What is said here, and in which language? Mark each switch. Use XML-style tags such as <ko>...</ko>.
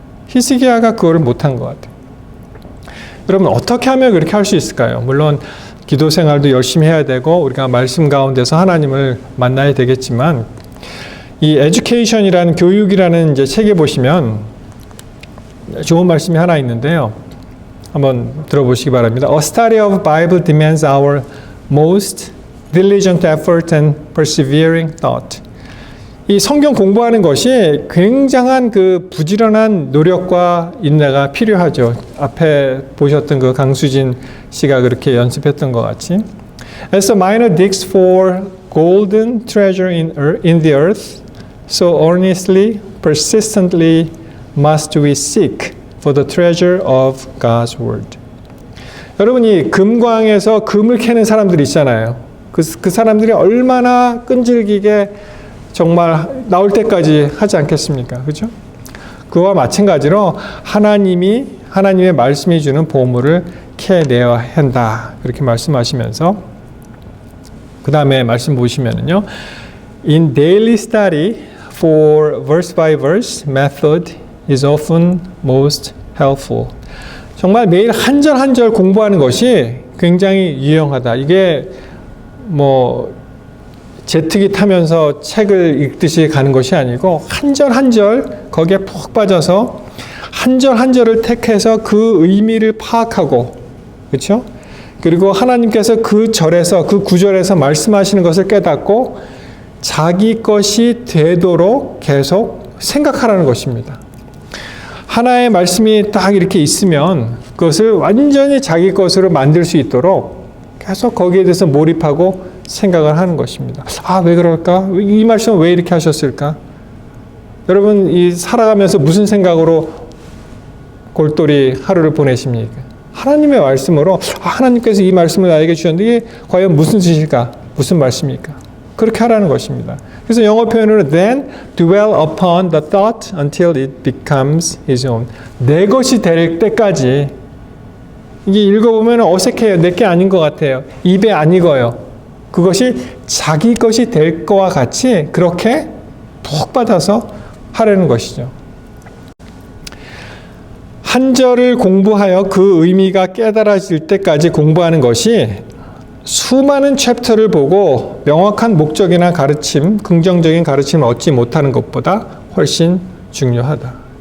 <ko>히스기야가 그거를 못한 것 같아요. 여러분 어떻게 하면 그렇게 할 수 있을까요? 물론 기도 생활도 열심히 해야 되고 우리가 말씀 가운데서 하나님을 만나야 되겠지만 이 에듀케이션이라는 교육이라는 이제 책에 보시면 좋은 말씀이 하나 있는데요. 한번 들어보시기 바랍니다.</ko> <en>A study of Bible demands our most diligent effort and persevering thought.</en> <ko>이 성경 공부하는 것이 굉장한 그 부지런한 노력과 인내가 필요하죠. 앞에 보셨던 그 강수진 씨가 그렇게 연습했던 것 같이.</ko> <en>As a miner digs for golden treasure in the earth, so earnestly, persistently must we seek for the treasure of God's word.</en> <ko>여러분이 금광에서 금을 캐는 사람들이 있잖아요. 그 사람들이 얼마나 끈질기게 정말 나올 때까지 하지 않겠습니까? 그죠? 그와 마찬가지로 하나님의 말씀이 주는 보물을 캐내야 한다. 그렇게 말씀하시면서 그 다음에 말씀 보시면은요.</ko> <en>In daily study for verse by verse method is often most helpful.</en> <ko>정말 매일 한 절 한 절 공부하는 것이 굉장히 유용하다. 이게 뭐 제트기 타면서 책을 읽듯이 가는 것이 아니고 한 절 한 절 거기에 푹 빠져서 한 절 한 절을 택해서 그 의미를 파악하고, 그렇죠? 그리고 하나님께서 그 절에서, 그 구절에서 말씀하시는 것을 깨닫고 자기 것이 되도록 계속 생각하라는 것입니다. 하나의 말씀이 딱 이렇게 있으면 그것을 완전히 자기 것으로 만들 수 있도록 계속 거기에 대해서 몰입하고 생각을 하는 것입니다. 아, 왜 그럴까? 이 말씀은 왜 이렇게 하셨을까? 여러분, 이 살아가면서 무슨 생각으로 골똘히 하루를 보내십니까? 하나님의 말씀으로, 하나님께서 이 말씀을 나에게 주셨는데 이게 과연 무슨 뜻일까? 무슨 말씀일까? 그렇게 하라는 것입니다. 그래서 영어 표현으로</ko> <en>then dwell upon the thought until it becomes his own.</en> <ko>내 것이 될 때까지. 이게 읽어보면 어색해요. 내게 아닌 것 같아요. 입에 안 익어요. 그것이 자기 것이 될 거와 같이 그렇게 푹 받아서 하라는 것이죠. 한 절을 공부하여 그 의미가 깨달아질 때까지 공부하는 것이 수많은 챕터를 보고 명확한 목적이나 가르침, 긍정적인 가르침을 얻지 못하는 것보다 훨씬 중요하다.</ko>